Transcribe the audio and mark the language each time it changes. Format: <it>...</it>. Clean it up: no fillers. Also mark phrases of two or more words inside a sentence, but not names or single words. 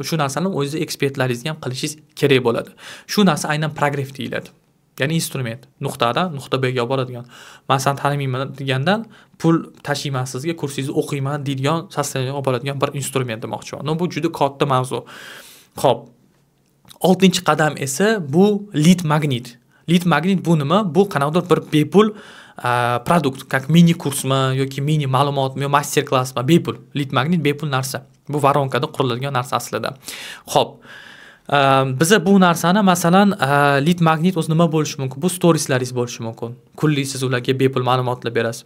<uz>Shu narsani o'zingiz ekspertlaringizga ham qilishingiz kerak bo'ladi. Shu narsa aynan progress deyiladi. Ya'ni instrument. Nuqtadan nuqta Bga boradigan. Men seni tanimayman degandan pul tashiyman sizga, kursingizni o'qiyman deydigan sostoyaniyaga olib boradigan bir instrument demoqchiman. Bu juda katta mavzu. Xo'p. 6-qadam esa bu</uz> <en>lead magnet. Lead magnet</en> <uz>bu nima? Bu qanaqadir bir bepul produkt, как mini kursmi yoki mini ma'lumotmi yo master klassmi, bepul.</uz> <en>Lead magnet</en> <uz>bepul narsa. Bu varonkada quriladigan narsa aslida. Xo'p. Biza bu narsani masalan</uz> <en>lead magnet</en> <uz>o'zi nima bo'lishi mumkin? Bu storieslaringiz bo'lishi mumkin. Kunlik siz ularga bepul ma'lumotlar berasiz.</uz>